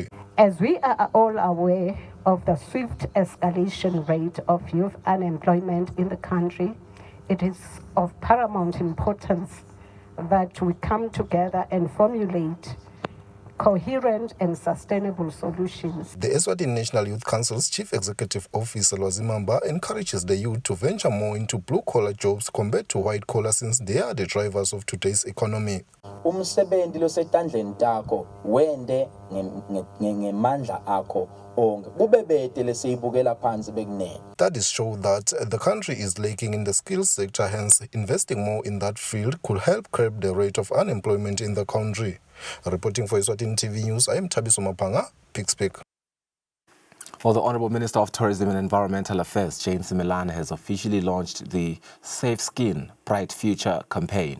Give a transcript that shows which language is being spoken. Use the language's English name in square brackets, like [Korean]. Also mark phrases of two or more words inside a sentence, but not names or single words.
[English] As we are all aware of the swift escalation rate of youth unemployment in the country, it is of paramount importance that we come together and formulate coherent and sustainable solutions. The Eswatini National Youth Council's Chief Executive Officer Lwazimamba encourages the youth to venture more into blue-collar jobs compared to white-collar, since they are the drivers of today's economy. [Swati] Umsebenzi losetandleni takho wende ngemandla akho onke kube bede lesiyibukela phansi bekunene. [English] Studies show that the country is lacking in the skills sector, hence investing more in that field could help curb the rate of unemployment in the country. Reporting for Eswatini TV News, I am Thabiso Mapanga, Pickspeak. Well, the Honourable Minister of Tourism and Environmental Affairs, James Milane, has officially launched the Safe Skin, Bright Future campaign.